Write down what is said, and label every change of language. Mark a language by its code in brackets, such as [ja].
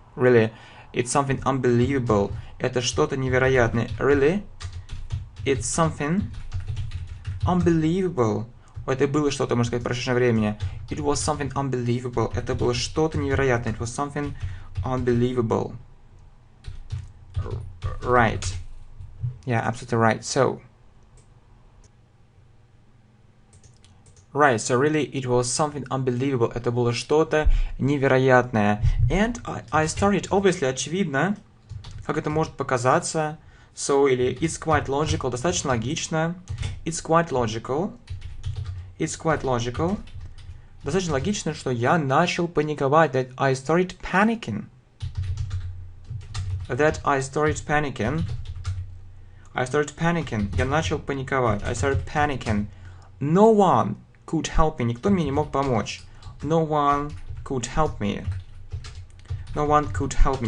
[en] Really, it's something unbelievable. [ru] Это что-то невероятное. [en] Really, it's something unbelievable. [ru] Это было что-то, можно сказать, в прошедшем времени. [en] It was something unbelievable. [ru] Это было что-то невероятное. [en] It was something unbelievable. Right. Yeah, absolutely right. So, Right, so really it was something unbelievable. [ru] Это было что-то невероятное. [en] And I started, obviously, [ru] очевидно, как это может показаться. [en] So, [ru] или [en] it's quite logical, [ru] достаточно логично. [en] It's quite logical. It's quite logical. [ru] Достаточно логично, что я начал паниковать. [en] That I started panicking. That I started panicking. I started panicking. [ru] Я начал паниковать. [en] I started panicking. No one could help me. [ru] Никто мне не мог помочь. [en] No one could help me. No one could help me.